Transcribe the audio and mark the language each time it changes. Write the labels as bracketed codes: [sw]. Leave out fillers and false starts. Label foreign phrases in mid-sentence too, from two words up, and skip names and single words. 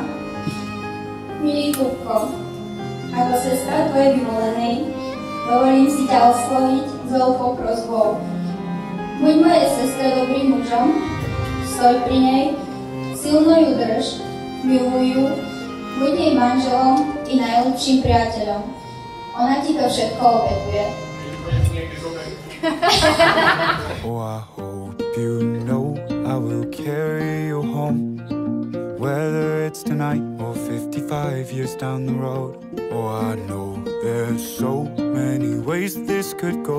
[sk] Milý Kupko, ako sestra tvojej vyvolenej, dovolím si ťa osloviť s veľkou prosbou. Buď mojej sestre dobrým mužom, stoj pri nej, silno ju drž, miluj ju, buď jej manželom i najlepším priateľom. Ona ti to všetko obetuje. [en] Oh, I hope you know I will carry you home, whether it's tonight or 55 years down the road. Oh, I know there's so many ways this could go.